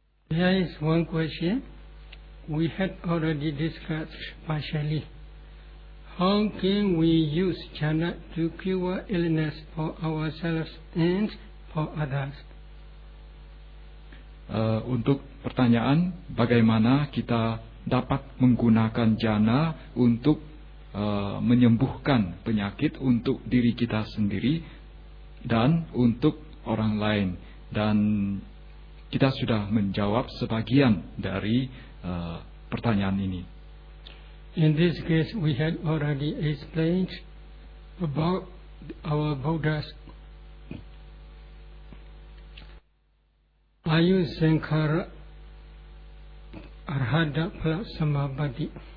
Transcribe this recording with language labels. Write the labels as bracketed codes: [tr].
[en] There is one question. We had already discussed partially. How can we use jhana to cure illness for ourselves and for others? [id] Untuk pertanyaan, bagaimana kita dapat menggunakan jhana untuk menyembuhkan penyakit untuk diri kita sendiri dan untuk orang lain? Dan kita sudah menjawab sebagian dari pertanyaan ini. [en] In this case, we had already explained about our Buddhas. Ayu Sankara Arhada Pala Samabadi.